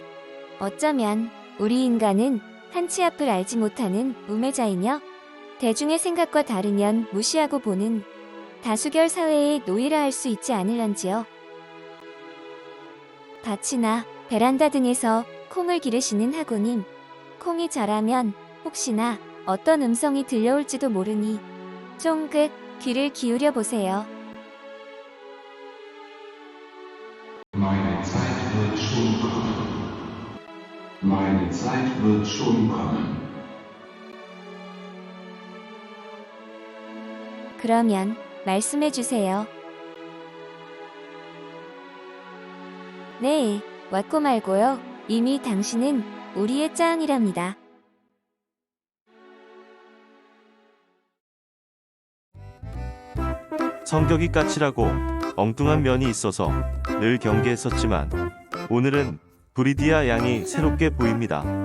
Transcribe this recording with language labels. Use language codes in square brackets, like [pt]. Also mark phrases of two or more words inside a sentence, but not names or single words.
[ko] 어쩌면 우리 인간은 한치 앞을 알지 못하는 우매자이며 대중의 생각과 다르면 무시하고 보는 다수결 사회의 노예라 할 수 있지 않을런지요. 밭이나 베란다 등에서 콩을 기르시는 하구님, 콩이 자라면 혹시나 어떤 음성이 들려올지도 모르니 쫑긋 귀를 기울여 보세요. [de] Meine Zeit wird schon kommen. Meine Zeit wird schon kommen. [ko] 그러면 말씀해 주세요. 네, 왔고 말고요. 이미 당신은 우리의 짱이랍니다. 성격이 까칠하고 엉뚱한 면이 있어서 늘 경계했었지만 오늘은 브리디아 양이 새롭게 보입니다.